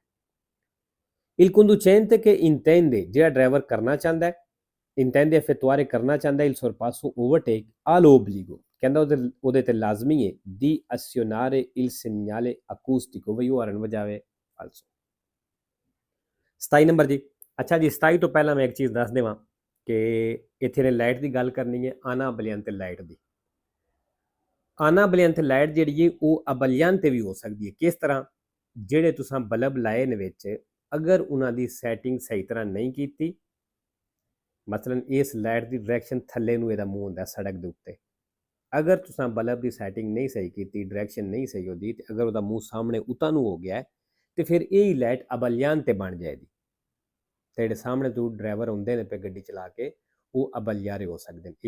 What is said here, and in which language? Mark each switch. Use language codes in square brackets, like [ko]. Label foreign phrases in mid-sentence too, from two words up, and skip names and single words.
[it] il conducente che intende, [pa] ਜਿਹੜਾ ਡਰਾਈਵਰ ਕਰਨਾ ਚਾਹੁੰਦਾ ਹੈ, [it] intende effettuare, [pa] ਕਰਨਾ ਚਾਹੁੰਦਾ [it] il sorpasso, overtake, ha l'obbligo, [pa] ਕਹਿੰਦਾ ਉਹਦੇ ਤੇ ਲਾਜ਼ਮੀ ਹੈ, [it] di azionare il segnale acustico, [pa] ਵੀ ਉਹ ਹਰਨ ਵਜਾਵੇ ਫਾਲਸੋ। 27 ਨੰਬਰ ਜੀ, ਅੱਛਾ ਜੀ 27 ਤੋਂ ਪਹਿਲਾਂ ਮੈਂ ਇੱਕ ਚੀਜ਼ ਦੱਸ ਦੇਵਾਂ ਕਿ ਇੱਥੇ ਨੇ ਲਾਈਟ ਦੀ ਗੱਲ ਕਰਨੀ ਹੈ, ਆਨਾ ਬਲਿਆਂਤੇ ਲਾਈਟ ਦੀ। ਆਨਾ ਬਲਿਆਂਤੇ ਲਾਈਟ ਜਿਹੜੀ ਹੈ ਉਹ ਅਬਲਿਆਂਤੇ ਵੀ ਹੋ ਸਕਦੀ ਹੈ। ਕਿਸ ਤਰ੍ਹਾਂ, ਜਿਹੜੇ ਤੁਸੀਂ ਬਲਬ ਲਾਏ ਨੇ ਵਿੱਚ, ਅਗਰ ਉਹਨਾਂ ਦੀ ਸੈਟਿੰਗ ਸਹੀ ਤਰ੍ਹਾਂ ਨਹੀਂ ਕੀਤੀ, ਮਸਲਨ ਇਸ ਲਾਈਟ ਦੀ ਡਾਇਰੈਕਸ਼ਨ ਥੱਲੇ ਨੂੰ ਇਹਦਾ ਮੂੰਹ ਹੁੰਦਾ ਸੜਕ ਦੇ ਉੱਤੇ, ਅਗਰ ਤੁਸੀਂ ਬਲਬ ਦੀ ਸੈਟਿੰਗ ਨਹੀਂ ਸਹੀ ਕੀਤੀ, ਡਾਇਰੈਕਸ਼ਨ ਨਹੀਂ ਸਹੀ ਹੁੰਦੀ, ਤੇ ਅਗਰ ਉਹਦਾ ਮੂੰਹ ਸਾਹਮਣੇ ਉਤਾਂ ਨੂੰ ਹੋ ਗਿਆ ਤੇ ਫਿਰ ਇਹ ਲਾਈਟ ਅਬਲਿਆਂਤੇ ਬਣ ਜਾਏਗੀ, ਤੇ ਜਿਹੜੇ ਸਾਹਮਣੇ ਤੋਂ ਡਰਾਈਵਰ ਹੁੰਦੇ ਨੇ ਪੇ ਗੱਡੀ ਚਲਾ ਕੇ ਉਹ ਅਬਲਿਆਰੇ ਹੋ ਸਕਦੇ ਨੇ।